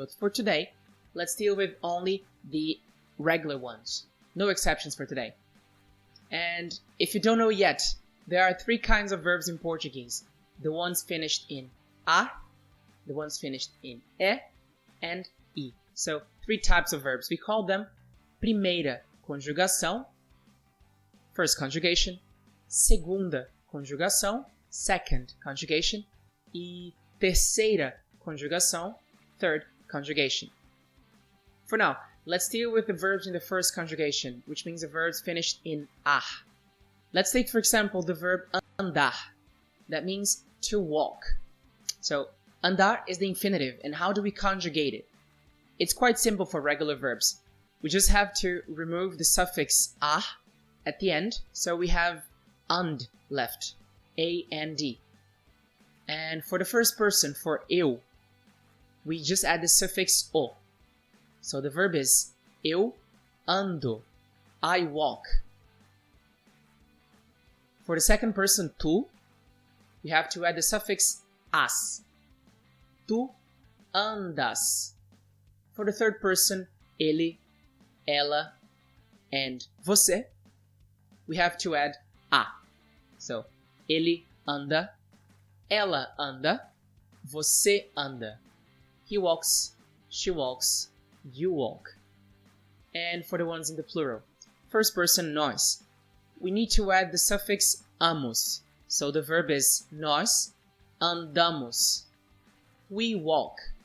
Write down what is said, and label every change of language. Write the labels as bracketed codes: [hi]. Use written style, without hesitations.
[en] But for today, let's deal with only the regular ones. No exceptions for today. And if you don't know yet, there are three kinds of verbs in Portuguese. The ones finished in a, the ones finished in e, and I. So, three types of verbs. We call them primeira conjugação, first conjugation, segunda conjugação, second conjugation, e terceira conjugação, third conjugation. For now, let's deal with the verbs in the first conjugation, which means the verbs finished in a. Let's take, for example, the verb andar. That means to walk. So, andar is the infinitive, and how do we conjugate it? It's quite simple for regular verbs. We just have to remove the suffix a at the end, so we have and left, A-N-D. And for the first person, for eu, we just add the suffix o. So the verb is [pt] eu ando, [en] I walk. For the second person, tu, we have to add the suffix as. [pt] Tu andas. [en] For the third person, ele, ela, and você, we have to add a. [pt] So, ele anda, ela anda, você anda. [en] He walks, she walks, you walk. And for the ones in the plural, first person, nós, we need to add the suffix amos. So the verb is nós [pt] andamos. [en] We walk.